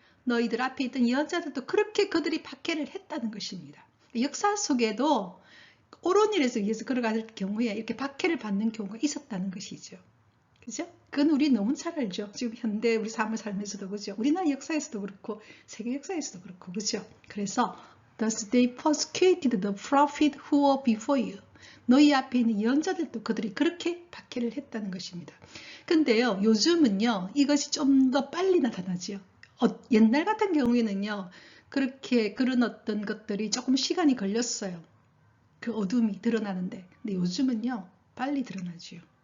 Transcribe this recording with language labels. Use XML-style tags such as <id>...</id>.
<ko>너희들 앞에 있던 예언자들도 그렇게 그들이 박해를 했다는 것입니다. 역사 속에도 옳은 일에서 위해서 걸어갈 경우에 이렇게 박해를 받는 경우가 있었다는 것이죠. 그죠? 그건 우리 너무 잘 알죠. 지금 현대 우리 삶을 살면서도 그죠? 우리나라 역사에서도 그렇고 세계 역사에서도 그렇고 그죠? 그래서</ko> <en>Thus they persecuted the prophet who were before you.</en> <ko>너희 앞에 있는 예언자들도 그들이 그렇게 박해를 했다는 것입니다. 근데요, 요즘은요, 이것이 좀 더 빨리 나타나죠. 옛날 같은 경우에는요, 그렇게 그런 어떤 것들이 조금 시간이 걸렸어요. 그 어둠이 드러나는데. 근데 요즘은요, 빨리 드러나죠.</ko>